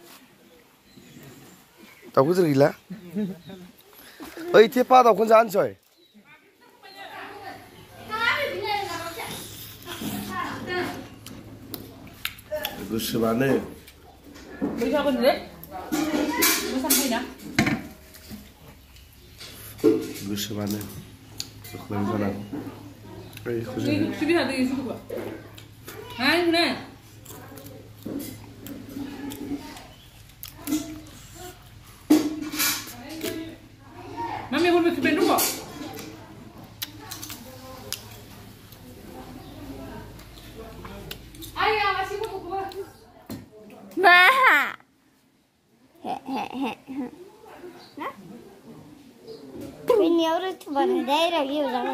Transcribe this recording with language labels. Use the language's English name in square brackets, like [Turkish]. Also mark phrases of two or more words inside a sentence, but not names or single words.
[Bodo] गिदिर गैला ओइ थेपा दाउखौनो जानोसै गोसोबानो गोसोबानो गोख्रों जानांगौ [Spanish] Mami, vuelve a subir luego. Ay, así como Nah. [Malay] Ini orang tu mana daerah dia orang.